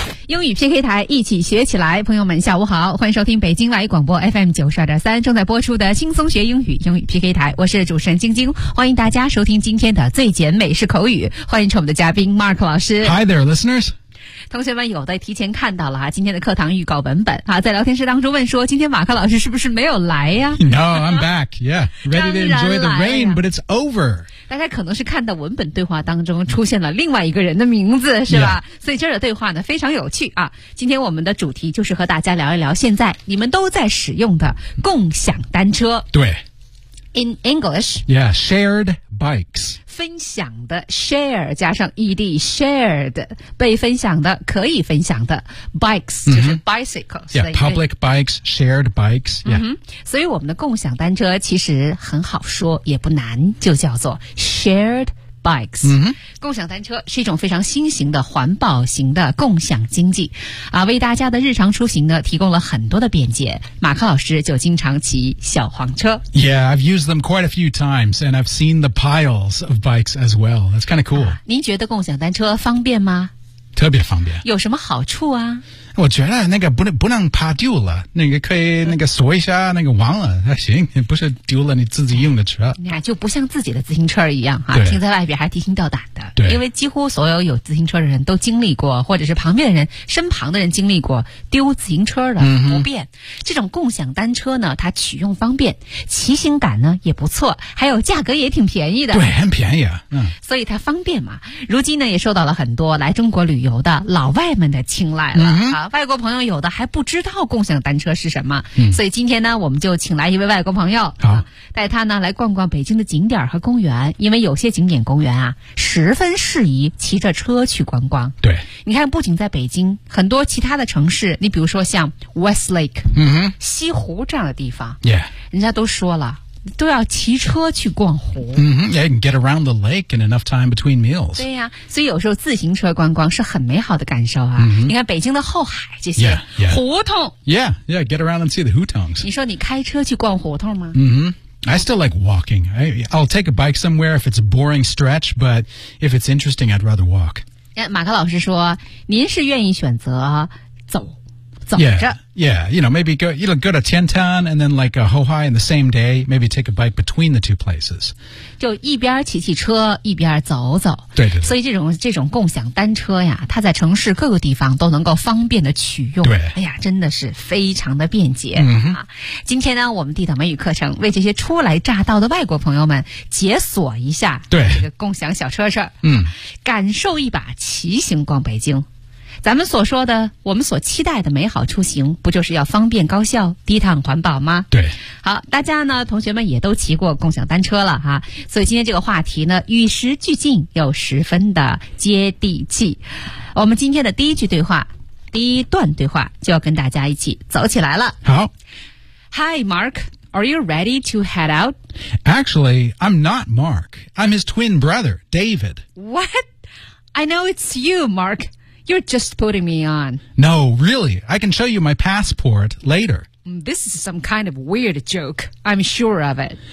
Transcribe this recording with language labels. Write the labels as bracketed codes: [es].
[zh] 英语 PK 台，一起学起来。朋友们下午好，欢迎收听北京外语广播 FM92.3 正在播出的轻松学英语英语 PK 台。我是主持人晶晶，欢迎大家收听今天的最简美式口语。欢迎我们的嘉宾 Mark 老师。 [en] Hi there, listeners. [zh] 同学们有的提前看到了今天的课堂预告文本啊，在聊天室当中问说今天马克老师是不是没有来呀 [en] No, I'm back, yeah. Ready to enjoy the rain, but it's over. [zh] 大家可能是看到文本对话当中出现了另外一个人的名字是吧、 [en] yeah. [zh] 所以这儿的对话呢非常有趣啊。今天我们的主题就是和大家聊一聊现在你们都在使用的共享单车。对。 [en] In English. Yeah, shared bikes. [zh] 分享的 share 加上 ed shared 被分享的可以分享的 bikes、mm-hmm. 就是 bicycles [en] yeah public bikes shared bikes yeah、 [zh] mm-hmm. 所以我们的共享单车其实很好说也不难就叫做 sharedBikes、嗯、共享单车是一种非常新型的环保型的共享经济啊，为大家的日常出行呢提供了很多的便捷。马克老师就经常骑小黄车。 [en] Yeah, I've used them quite a few times and I've seen the piles of bikes as well. That's kind of cool.、啊、 [zh] 您觉得共享单车方便吗？特别方便。有什么好处啊？我觉得那个不能怕丢了，那个可以那个锁一下那个忘了还行，不是丢了你自己用的车。你看就不像自己的自行车一样啊，停在外边还提心吊胆的。对，因为几乎所有有自行车的人都经历过，或者是旁边的人身旁的人经历过丢自行车的不便、嗯。这种共享单车呢，它取用方便，骑行感呢也不错，还有价格也挺便宜的。对，很便宜啊。嗯。所以它方便嘛，如今呢也受到了很多来中国旅游的老外们的青睐了、嗯、啊。外国朋友有的还不知道共享单车是什么、嗯、所以今天呢我们就请来一位外国朋友、啊、带他呢来逛逛北京的景点和公园，因为有些景点公园啊十分适宜骑着车去观光。对，你看不仅在北京，很多其他的城市，你比如说像 Westlake、嗯、西湖这样的地方、 [en] yeah. [zh] 人家都说了都要骑车去逛湖。 [en] Mm-hmm. Yeah, you can get around the lake in enough time between meals. [zh] 对呀、啊，所以有时候自行车观光是很美好的感受啊。 [en] Mm-hmm. [zh] 你看北京的后海这些 [en] yeah, yeah. [zh] 胡同。 [en] Yeah, yeah, get around and see the hutongs. [zh] 你说你开车去逛胡同吗？ [en] 嗯、mm-hmm.。I still like walking. I'll take a bike somewhere if it's a boring stretch, but if it's interesting, I'd rather walk. [zh] 马克老师说，您是愿意选择走。 [en] Yeah, yeah, you know, maybe go, you know, go to Tiantan and then like Hohai in the same day, maybe take a bike between the two places. [zh] 就一边骑骑车一边走走。对对对。所以这种共享单车呀，它在城市各个地方都能够方便的取用。对。哎呀，真的是非常的便捷。嗯、啊。今天呢我们地道美语课程为这些初来乍到的外国朋友们解锁一下。对。这个共享小车车。嗯。感受一把骑行逛北京。咱们所说的我们所期待的美好出行不就是要方便高效低碳环保吗？对。好，大家呢同学们也都骑过共享单车了哈、啊。所以今天这个话题呢与时俱进又十分的接地气。我们今天的第一句对话第一段对话就要跟大家一起走起来了。好。 [en] Hi, Mark, are you ready to head out? Actually, I'm not Mark. I'm his twin brother, David. What? I know it's you, Mark. You're just putting me on. No, really. I can show you my passport later. This is some kind of weird joke. I'm sure of it.